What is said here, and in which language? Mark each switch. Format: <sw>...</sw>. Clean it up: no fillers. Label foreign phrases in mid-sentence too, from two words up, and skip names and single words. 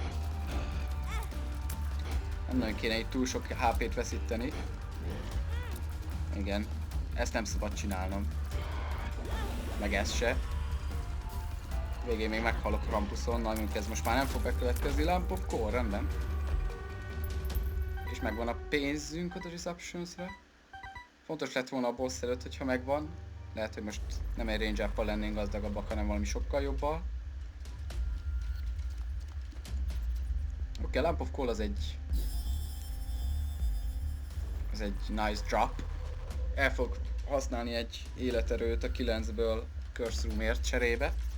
<hu>Nem nagyon kéne itt túl sok HP-t veszíteni. Igen, ezt nem szabad csinálnom. Meg ez se. Végén még meghalok Krampuson, nagyon ez most már nem fog bekövetkezni. Lamp of Core, rendben. És megvan a pénzünk a Receptions-re. Fontos lett volna a boss előtt, hogyha megvan. Lehet, hogy most nem egy</hu> <en>range up-pal</en> <hu>lennénk gazdagabbak, hanem valami sokkal jobbal. Oké, Lamp of Coal az egy</hu> <en>nice drop.</en> <hu>El fog használni egy életerőt a 9-ből Curse Roomért cserébe.</hu>